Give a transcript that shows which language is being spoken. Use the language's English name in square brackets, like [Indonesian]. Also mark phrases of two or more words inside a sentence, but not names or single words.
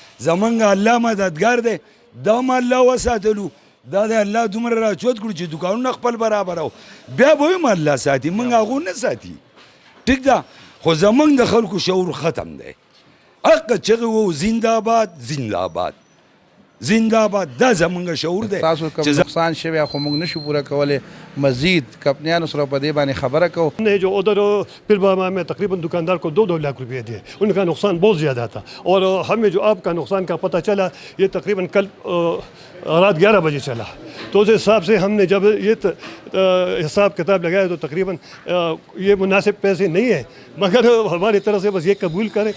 [Pashto] زمونږ الله مددګار دی، دا هم الله وساتلو، دا د الله دومره راچوت کړو چې دوکانونه خپل برابرو، بیا به هم الله ساتي، موږ هغو نه ساتي. ټیک ده، خو زمونږ د خلکو شعور ختم دی. حق چغې وو [Urdu] زنده آباد، زنده آباد، زنده آباد، [Pashto] دا زمونږ شعور دی. تاسو کوم نقصان شوی خو موږ نشو پوره کولی، مزید کمپنیانو سره په دې باندې خبره کوو. [Urdu] نے جو ادھر پھر باما میں تقریباً دکاندار کو 2-2 لاکھ روپے دیے، ان کا نقصان بہت زیادہ تھا. اور ہمیں جو آپ کا نقصان کا پتہ چلا یہ تقریباً کل رات 11 بجے چلا، تو اس حساب سے ہم نے جب یہ حساب کتاب لگایا تو تقریباً یہ مناسب پیسے نہیں ہیں، مگر ہماری طرف سے بس یہ قبول کریں.